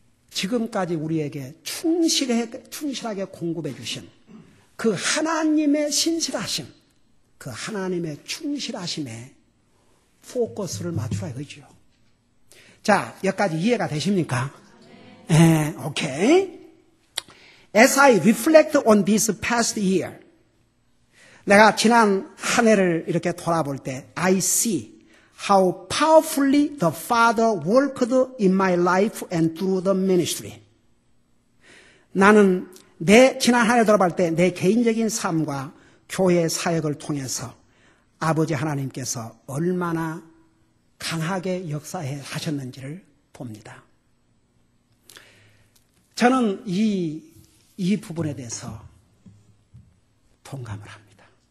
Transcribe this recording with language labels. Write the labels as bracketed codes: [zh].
[ko] 지금까지 우리에게 충실하게 공급해 주신 그 하나님의 신실하심, 그 하나님의 충실하심에 포커스를 맞추라 이거죠. 자, 여기까지 이해가 되십니까? 네, 오케이. [en] As I reflect on this past year, [ko] 내가 지난 한 해를 이렇게 돌아볼 때 [en] I see how powerfully the Father worked in my life and through the ministry. [ko] 나는 내 지난 한 해 돌아볼 때 내 개인적인 삶과 교회 사역을 통해서 아버지 하나님께서 얼마나 강하게 역사해 하셨는지를 봅니다. 저는 이 부분에 대해서 동감을 합니다.